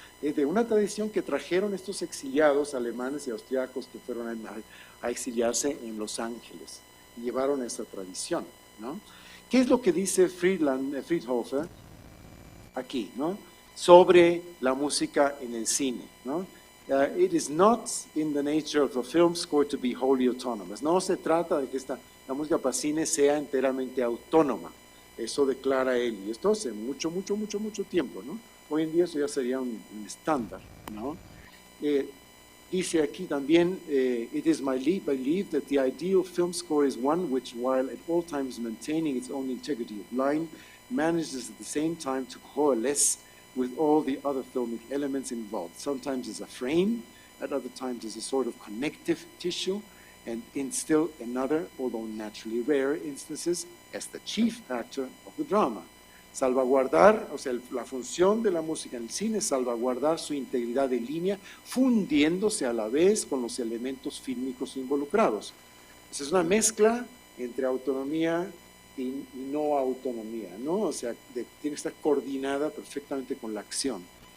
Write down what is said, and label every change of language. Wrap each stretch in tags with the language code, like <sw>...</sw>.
<es>Es de una tradición que trajeron estos exiliados alemanes y austriacos que fueron a exiliarse en Los Ángeles y llevaron esa tradición, ¿no? ¿Qué es lo que dice Friedhofer aquí, ¿no? Sobre la música en el cine, ¿no?</es> <en>It is not in the nature of the film score to be wholly autonomous.</en> <es>No se trata de que la música para cine sea enteramente autónoma. Eso declara él, y esto hace mucho tiempo, ¿no? Hoy en día eso ya sería un estándar, ¿no? Dice aquí también,</es> <en>it is my belief that the ideal film score is one which, while at all times maintaining its own integrity of line, manages at the same time to coalesce with all the other filmic elements involved. Sometimes as a frame, at other times as a sort of connective tissue, and in still another, although naturally rare instances, as the chief actor of the drama.</en> <es>Salvaguardar, o sea, la función de la música en el cine es salvaguardar su integridad de línea, fundiéndose a la vez con los elementos fílmicos involucrados. Esa es una mezcla entre autonomía y no autonomía, ¿no? O sea, tiene que estar coordinada perfectamente con la acción.</es>